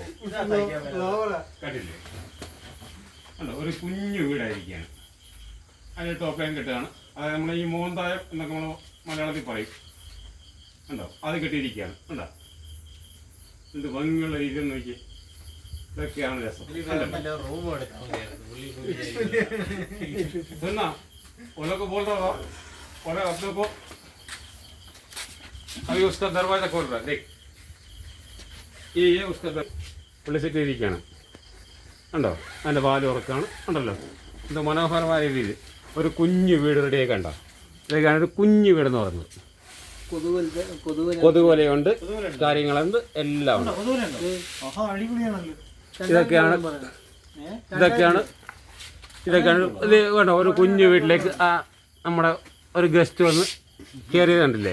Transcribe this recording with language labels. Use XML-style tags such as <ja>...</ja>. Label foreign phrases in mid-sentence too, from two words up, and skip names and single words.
<ml>കണ്ടില്ലേ, കണ്ടോ ഒരു കുഞ്ഞു വീടായിരിക്കുകയാണ്. അതിന് ടോപ്പ് ലൈൻ കെട്ടുകയാണ്. അതായത് നമ്മൾ ഈ മോന്തായം എന്നൊക്കെ നമ്മൾ മലയാളത്തിൽ പറയും. കണ്ടോ അത് കെട്ടിയിരിക്കുകയാണ്. കണ്ടോ എന്ത് ഭംഗിയുള്ള രീതിയിൽ നോക്കി. ഇതൊക്കെയാണ് രസം.</ml> <hi>सुनना वो लोग को बोल रहा था और अपने को अभी उसका दरवाजा खोल रहा है. देख ये उसका</hi> <ml>പുള്ളി സെറ്റ് ചെയ്തിരിക്കുകയാണ്. കണ്ടോ അതിൻ്റെ വാല് ഉറക്കാണ്. ഉണ്ടല്ലോ ഇത് മനോഹരമായ രീതിയിൽ ഒരു കുഞ്ഞു വീട് റെഡിയായി. കണ്ടോ ഇതൊക്കെയാണ് ഒരു കുഞ്ഞു വീടെന്ന് പറയുന്നത്. കൊതുകുവലയുണ്ട്, കാര്യങ്ങളുണ്ട്, എല്ലാം ഉണ്ട്. ഇതൊക്കെയാണ് ഇത് വേണ്ട ഒരു കുഞ്ഞു വീട്ടിലേക്ക് നമ്മുടെ ഒരു ഗസ്റ്റ് വന്ന് കയറിയത് കണ്ടില്ലേ.</ml>